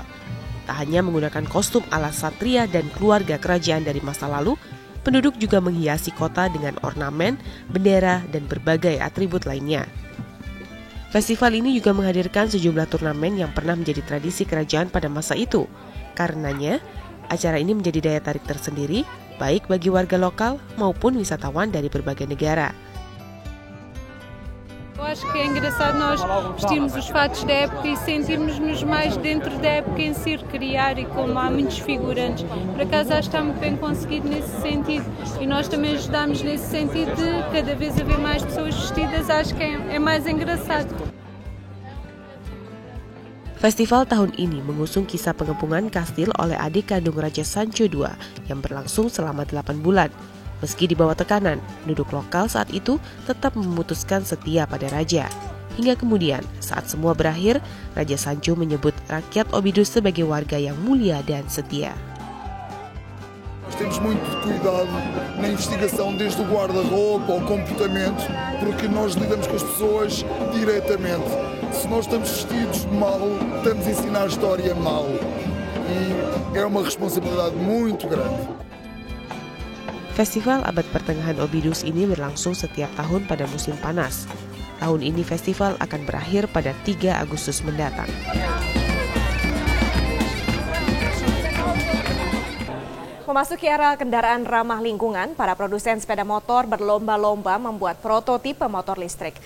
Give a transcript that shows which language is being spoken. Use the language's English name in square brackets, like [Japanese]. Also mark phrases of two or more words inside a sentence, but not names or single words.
[Indonesian] Tak hanya menggunakan kostum ala satria dan keluarga kerajaan dari masa lalu, penduduk juga menghiasi kota dengan ornamen, bendera, dan berbagai atribut lainnya. Festival ini juga menghadirkan sejumlah turnamen yang pernah menjadi tradisi kerajaan pada masa itu. Karenanya, acara ini menjadi daya tarik tersendiri, baik bagi warga lokal maupun wisatawan dari berbagai negara. [Portuguese] Eu acho que é engraçado nós vestirmos os fatos da época e sentirmos-nos mais dentro da época em si, criar, e como há muitos figurantes, por acaso acho que está muito bem conseguido nesse sentido, e nós também ajudamos nesse sentido de cada vez haver mais pessoas vestidas, acho que é mais engraçado. [Indonesian] Festival tahun ini mengusung kisah pengepungan kastil oleh adik kandung Raja Sancho II yang berlangsung selama 8 bulan. Meski di bawah tekanan, penduduk lokal saat itu tetap memutuskan setia pada raja. Hingga kemudian, saat semua berakhir, Raja Sancho menyebut rakyat Óbidos sebagai warga yang mulia dan setia. [Portuguese] Nós temos muito cuidado na investigação, desde o guarda-roupa ao comportamento, porque nós lidamos com as pessoas diretamente. Se nós estamos vestidos mal, estamos a ensinar a história mal. E é uma responsabilidade muito grande. [Indonesian] Festival abad pertengahan Óbidos ini berlangsung setiap tahun pada musim panas. Tahun ini festival akan berakhir pada 3 Agustus mendatang. Memasuki era kendaraan ramah lingkungan, para produsen sepeda motor berlomba-lomba membuat prototipe motor listrik.